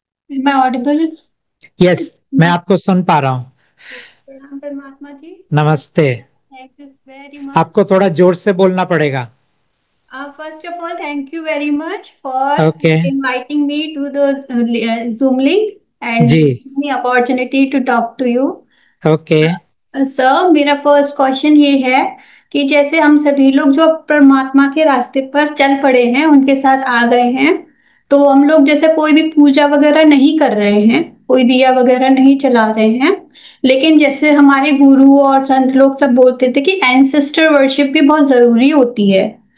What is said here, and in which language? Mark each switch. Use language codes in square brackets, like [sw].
[hi] मैं Audible? Yes, मैं आपको सुन पा रहा हूँ। प्रणाम परमात्मा जी। नमस्ते। [en] Thank you very much. [hi] आपको थोड़ा जोर से बोलना पड़ेगा। [en] First of all thank you very much for okay. inviting me to the Zoom link and [hi] ji. [en] the opportunity to talk to you. Okay. [hi] Sir, मेरा फर्स्ट क्वेश्चन ये है कि जैसे हम सभी लोग जो परमात्मा के रास्ते पर चल पड़े हैं, उनके साथ आ गए हैं, तो हम लोग जैसे कोई भी पूजा वगैरह नहीं कर रहे हैं, कोई दिया वगैरह नहीं जला रहे हैं, लेकिन जैसे हमारे गुरु और संत लोग सब बोलते थे कि एंसेस्टर वर्शिप भी बहुत जरूरी होती है।